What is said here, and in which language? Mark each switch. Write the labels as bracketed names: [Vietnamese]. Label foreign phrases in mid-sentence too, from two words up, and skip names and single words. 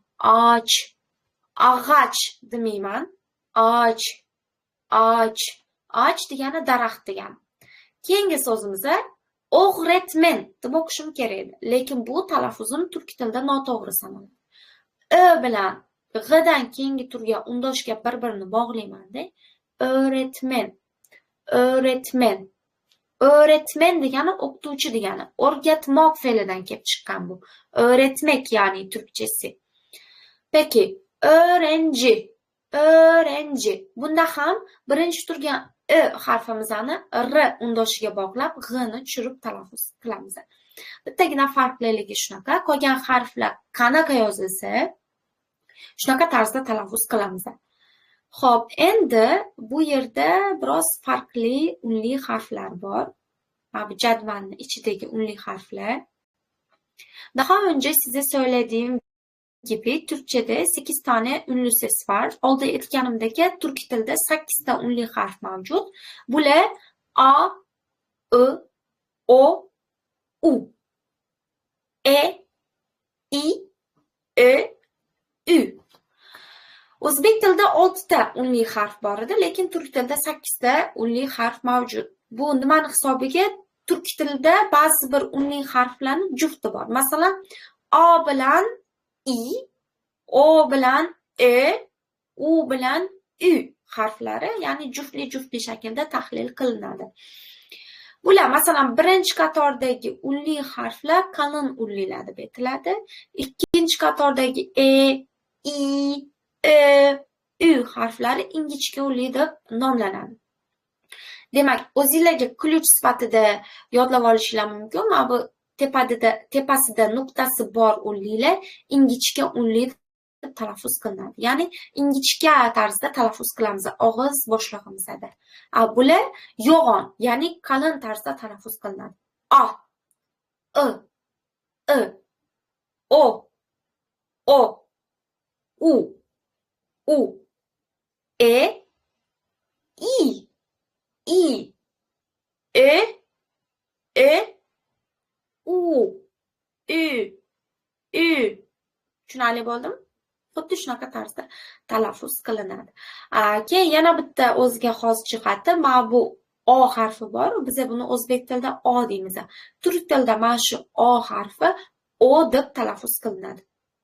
[Uzbek] Och, ag'ach demayman. Och, och, och degani daraxt degani. Keyingi so'zimizda o'g'retmen deb o'qishim kerak edi, lekin bu talaffuzim turk tilida noto'g'ri sanaladi. Ö bilan g'dan keyingi turgan undoshga bir-birini bog'laymanda öğretmen, öğretmen. Öğretmen degani o'qituvchi degani. O'rgatmoq fe'lidan kelib chiqqan bu. Öğretmek ya'ni turkchasi. [Turkish] Peki, öğrenci, öğrenci. [Uzbek] Bunda ham birinchi turgan ö harfimizni r undoshiga bog'lab g'ni tushirib talaffuz qilamiz. Bittagina farqliligi shunaqa, qolgan harflar qanaqa yozilsa shunaqa tarzda talaffuz qilamiz. Xo'p, endi bu yerda biroz farqli unli harflar bor. Bu jadvalning ichidagi unli harflar. [Turkish] Daha önce size söylediğim gibi Türkçe'de 8 tane ünlü ses var. [Uzbek] Oldu aytganimdek Türk tilida 8 ta unli harf mavjud. Bular a, I, o, u, e, i, ö, ü. O'zbek tilida 6 ta unli harf bor edi, lekin turk tilida 8 ta unli harf mavjud. Bu nimani hisobiga? Turk tilida ba'zi bir unli harflarning jufti bor. Masalan, a bilan i, o bilan ö, u bilan ü harflari, ya'ni juftli shaklda tahlil qilinadi. Bular masalan birinchi qatordagi unli harflar qalin unlilar deb aytiladi. Ikkinchi qatordagi e, i, ü harflari ingichka unli deb nomlanadi. Demak, o'zingizlarga ключ sifatida yodlab olishinglar mumkin. Mana bu tepasida nuqtasi bor unlilar ingichka unli deb talaffuz qilinadi. Ya'ni ingichka tarzda talaffuz qilamiz og'iz bo'shlig'imizda. Bular yo'g'on, ya'ni qalin tarzda talaffuz qilinadi. A, I, o, u, e, i, ö, u, ü. Tushunarli bo'ldimi? Xuddi shunaqa tarzda talaffuz qilinadi. Keyin yana bitta o'ziga xos jihati, mana bu o harfi bor. Biz buni o'zbek tilida o deymiz. Turk tilida mana shu o harfi o deb talaffuz qilinadi.